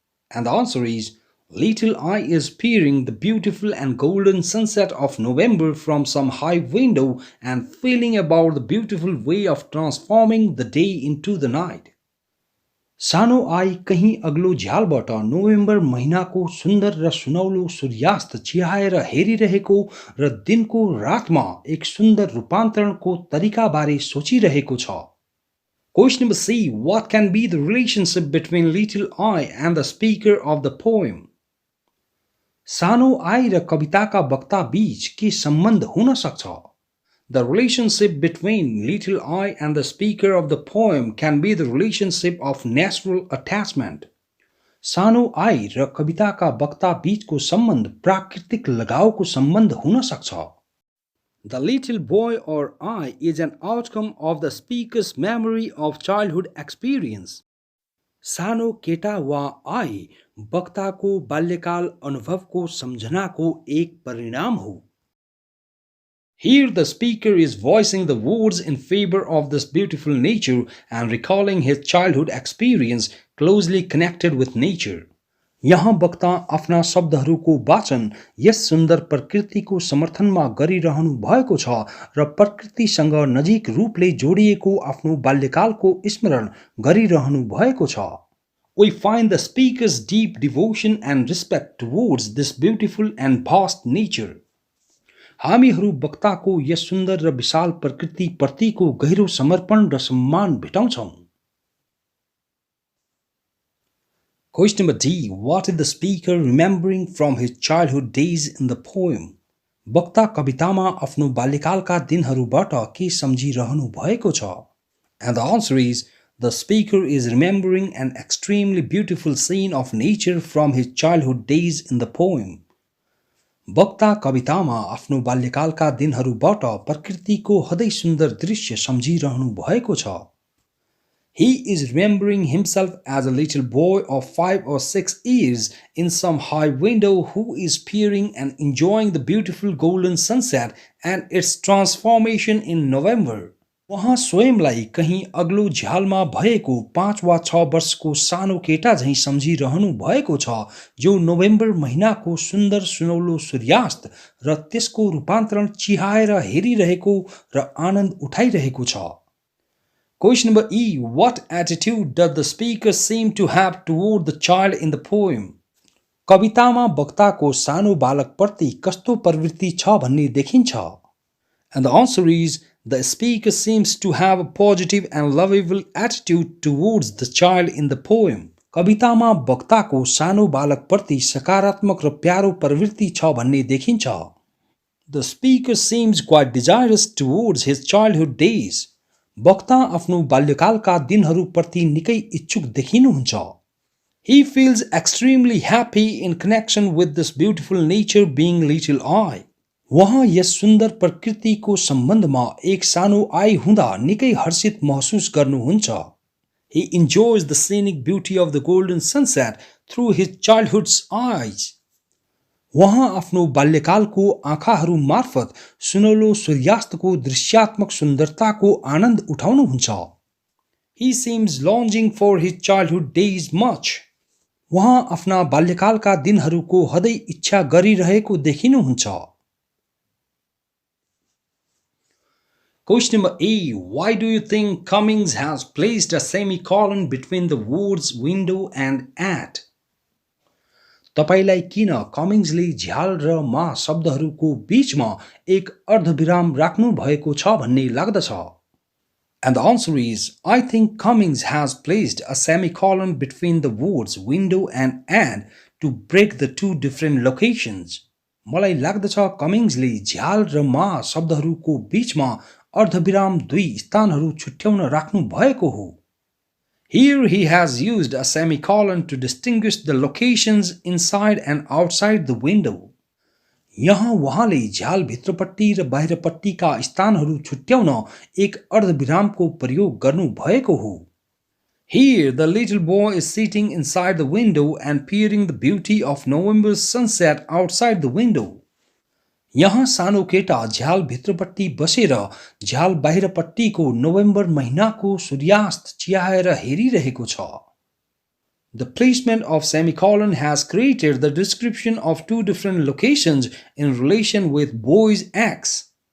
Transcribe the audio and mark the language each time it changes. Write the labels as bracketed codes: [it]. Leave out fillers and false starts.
[en] And the answer is, little I is peering the beautiful and golden sunset of November from some high window and feeling about the beautiful way of transforming the day into the night. [ne] सानो I कहीं अग्लो झ्यालबाट November महिनाको सुन्दर र सुनौलो सूर्यास्त चिहाएर हेरिरहेको र दिनको रातमा एक सुन्दर रूपान्तरणको तरिका बारे सोचिरहेको छ. [en] Question number C. What can be the relationship between little I and the speaker of the poem? [ne] सानो आई र कविताका वक्ता बीच के सम्बन्ध हुन सक्छ? [en] The relationship between little I and the speaker of the poem can be the relationship of natural attachment. [ne] सानो I र कविताका वक्ता बीचको सम्बन्ध प्राकृतिक लगावको सम्बन्ध हुन सक्छ. [en] The little boy or I is an outcome of the speaker's memory of childhood experience. [ne] सानो केटा वा आई वक्ताको बाल्यकाल अनुभवको सम्झनाको एक परिणाम हो. [en] Here the speaker is voicing the words in favor of this beautiful nature and recalling his childhood experience closely connected with nature. [ne] यहाँ वक्ता आफ्ना शब्दहरूको वाचन यस सुन्दर प्रकृतिको समर्थनमा गरिरहनु भएको छ र प्रकृतिसँग नजिक रूपले जोडिएको आफ्नो बाल्यकालको स्मरण गरिरहनु भएको छ. [en] We find the speaker's deep devotion and respect towards this beautiful and vast nature. [ne] हामीहरू वक्ताको यस सुन्दर र विशाल प्रकृति प्रतिको गहिरो समर्पण र सम्मान भेटाउँछौं. [en] Question number D. What is the speaker remembering from his childhood days in the poem? [ne] वक्ता कवितामा आफ्नो बाल्यकालका दिनहरूबाट के सम्झिरहनु भएको छ? [en] And the answer is, the speaker is remembering an extremely beautiful scene of nature from his childhood days in the poem. [ne] वक्ता कवितामा आफ्नो बाल्यकालका दिनहरूबाट प्रकृतिको हदै सुन्दर दृश्य सम्झिरहनु भएको छ. [en] He is remembering himself as a little boy of 5 or 6 years in some high window who is peering and enjoying the beautiful golden sunset and its transformation in November. [ne] उहाँ स्वयंलाई कहीँ अग्लो झ्यालमा भएको 5 वा 6 वर्षको सानो केटा झैँ सम्झिरहनु भएको छ जो नोभेम्बर महिनाको सुन्दर सुनौलो सूर्यास्त र त्यसको रूपान्तरण चिहाएर हेरिरहेको र आनन्द उठाइरहेको छ। [en] Question number E. What attitude does the speaker seem to have toward the child in the poem? [ne] कवितामा वक्ताको सानो बालकप्रति कस्तो प्रवृत्ति छ भन्ने देखिन्छ। [en] And the answer is the speaker seems to have a positive and lovable attitude towards the child in the poem. [ne] कवितामा वक्ताको सानो बालकप्रति सकारात्मक र प्यारो प्रवृत्ति छ भन्ने देखिन्छ। [en] The speaker seems quite desirous towards his childhood days. [ne] वक्ता आफ्नो बाल्यकालका दिनहरूप्रति निकै इच्छुक देखिनुहुन्छ। [en] He feels extremely happy in connection with this beautiful nature being little I. [ne] वहाँ यस सुन्दर प्रकृतिको सम्बन्धमा एक सानो आई हुँदा निकै हर्षित महसुस गर्नुहुन्छ। [en] He enjoys the scenic beauty of the golden sunset through his childhood's eyes. [ne] वहाँ आफ्नो बाल्यकालको आँखाहरू मार्फत सुनौलो सूर्यास्तको दृश्यात्मक सुन्दरताको आनन्द उठाउनुहुन्छ। [en] He seems longing for his childhood days much. [ne] वहाँ आफ्ना बाल्यकालका दिनहरूको हदै इच्छा गरिरहेको देखिनुहुन्छ। [en] Question number A. Why do you think Cummings has placed a semicolon between the words window and at? [ne] तपाईलाई किन कमिङ्सले झ्याल र मा शब्दहरूको बीचमा एक अर्धविराम राख्नु भएको छ भन्ने लाग्दछ? [en] And the answer is, I think Cummings has placed a semicolon between the words window and ad to break the two different locations. [ne] मलाई लाग्दछ कमिङ्सले झ्याल र मा शब्दहरूको बीचमा अर्धविराम दुई स्थानहरू छुट्याउन राख्नु भएको हो। [en] Here he has used a semicolon to distinguish the locations inside and outside the window. [ne] यहाँ उहाँले झ्याल भित्रपट्टि र बाहिरपट्टिका स्थानहरू छुट्याउन एक अर्धविरामको प्रयोग गर्नु भएको हो। [en] Here the little boy is sitting inside the window and peering the beauty of November's sunset outside the window. [ne] यहाँ सानो केटा झ्याल भित्रपट्टि बसेर झ्याल बाहिरपट्टिको नोभेम्बर महिनाको सूर्यास्त चिहाएर हेरिरहेको छ। [en] The placement of semicolon has created the description of two different locations in relation with boy's acts.